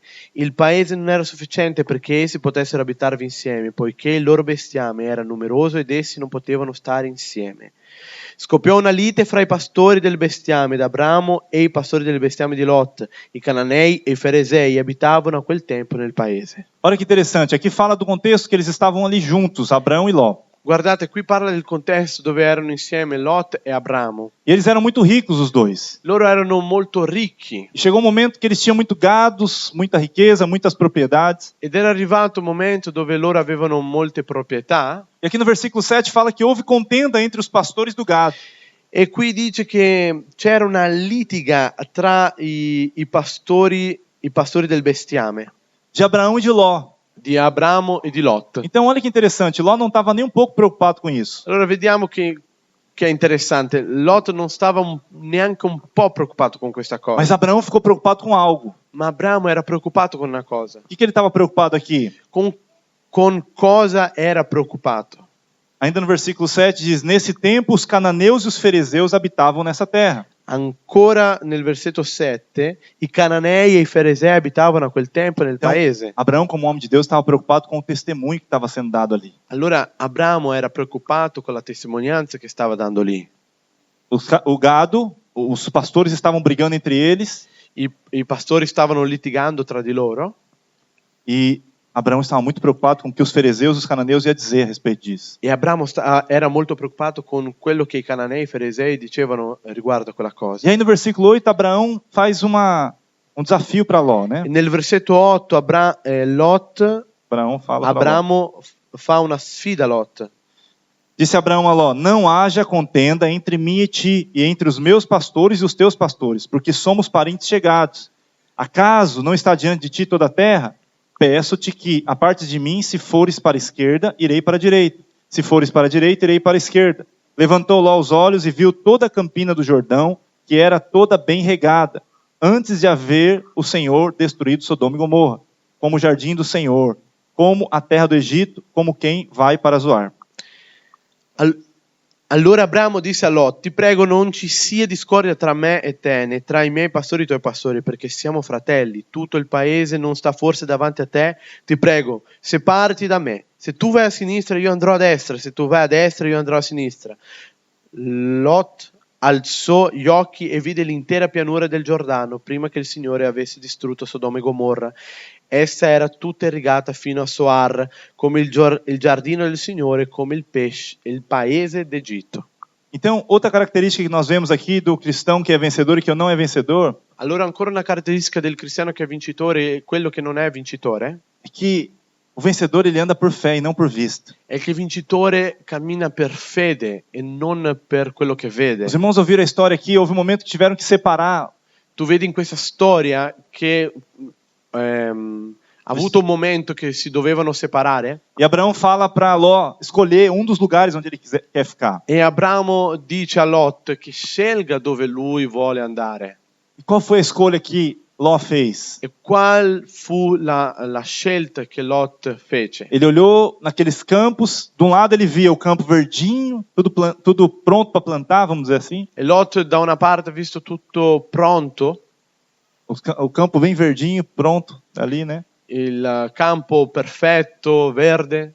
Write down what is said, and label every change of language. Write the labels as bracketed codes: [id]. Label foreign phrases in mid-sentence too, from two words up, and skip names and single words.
[it] Il paese non era sufficiente perché essi potessero abitarvi insieme, poiché il loro bestiame era numeroso ed essi non potevano stare insieme. Scoppiò una lite fra i pastori del bestiame d'Abramo e i pastori del bestiame di Lot. I cananei e i feresei abitavano a quel tempo nel paese. [pt] Olha que interessante, aqui fala do contexto que eles estavam ali juntos, Abraão e Ló. [it] Guardate, qui parla del contesto dove erano insieme Lot e Abramo. [pt] E eles eram muito ricos, os dois. [it] Loro erano molto ricchi [pt] E chegou um momento que eles tinham muito gados, muita riqueza, muitas propriedades. [it] ed era arrivato un momento dove loro avevano molte proprietà. [pt] E aqui no versículo 7 fala que houve contenda entre os pastores do gado. [it] E qui dice che c'era una litiga tra i pastori del bestiame, [pt] De Abraão e de Ló. [it] di Abramo e di Lot. [pt] Então olha que interessante, Ló não estava nem um pouco preocupado com isso. [it] Allora vediamo che che è interessante, Lot non stava neanche un po' preoccupato con questa cosa, [pt] Mas Abraão ficou preocupado com algo. [it] ma Abramo era preoccupato con una cosa. [pt] O que ele estava preocupado aqui? [it] Con cosa era preoccupato? [pt] Ainda no versículo 7 diz: Nesse tempo os cananeus e os fariseus habitavam nessa terra. [it] Ancora nel versetto 7, i cananei e i farisei abitavano a quel tempo nel [pt] Então, [it] paese. [pt] Abraão, como homem de Deus, estava preocupado com o testemunho que estava sendo dado ali. [it] Allora Abramo era preoccupato con la testimonianza che stava dando lì. [pt] O gado, os pastores estavam brigando entre eles [it] I pastori stavano litigando tra di loro [pt] e Abraão estava muito preocupado com o que os fariseus e os cananeus iam dizer a respeito disso. [it] e Abramo era molto preoccupato con quello che i cananei e i farisei dicevano riguardo a quella cosa. [pt] E aí no versículo 8, Abraão faz um desafio para Ló, né? [it] E nel versetto 8 Lot, [pt] Abraão fala para Ló. [it] Abramo fa una sfida a Lot. [pt] Disse Abraão a Ló: Não haja contenda entre mim e ti, e entre os meus pastores e os teus pastores, porque somos parentes chegados. Acaso não está diante de ti toda a terra? Peço-te que, a parte de mim, se fores para a esquerda, irei para a direita. Se fores para a direita, irei para a esquerda. Levantou Ló os olhos e viu toda a campina do Jordão, que era toda bem regada, antes de haver o Senhor destruído Sodoma e Gomorra, como o jardim do Senhor, como a terra do Egito, como quem vai para Zoar. [it] Allora Abramo disse a Lot: Ti prego, non ci sia discordia tra me e te, né tra i miei pastori e i tuoi pastori, perché siamo fratelli. Tutto il paese non sta forse davanti a te? Ti prego, separati da me. Se tu vai a sinistra, io andrò a destra. Se tu vai a destra, io andrò a sinistra. Lot alzò gli occhi e vide l'intera pianura del Giordano prima che il Signore avesse distrutto Sodoma e Gomorra. Essa era tutta irrigata fino a Soar, come il giardino del Signore, come il paese d'Egitto. [pt] Então, outra característica que nós vemos aqui do cristão que é vencedor e que não é vencedor, [it] Allora ancora una caratteristica del cristiano che è vincitore e quello che non è vincitore [pt] é que o vencedor ele anda por fé e não por vista. [it] è che il vincitore cammina per fede e non per quello che vede. [pt] Os irmãos ouviram a história aqui, houve um momento que tiveram que separar. [it] Tu vedi in questa storia che ha avuto un momento che si dovevano separare [pt] E Abraão fala para Ló escolher um dos lugares onde ele quer ficar. [it] e Abramo dice a Lot che scelga dove lui vuole andare. [pt] E qual foi a escolha que Ló fez? [it] E qual fu la scelta che Lot fece? [pt] Ele olhou naqueles campos, de um lado ele via o campo verdinho, tudo pronto para plantar, vamos dizer assim. [it] E Lot da una parte ha visto tutto pronto, [pt] O campo bem verdinho, pronto, ali, né? [it] il campo perfetto, verde.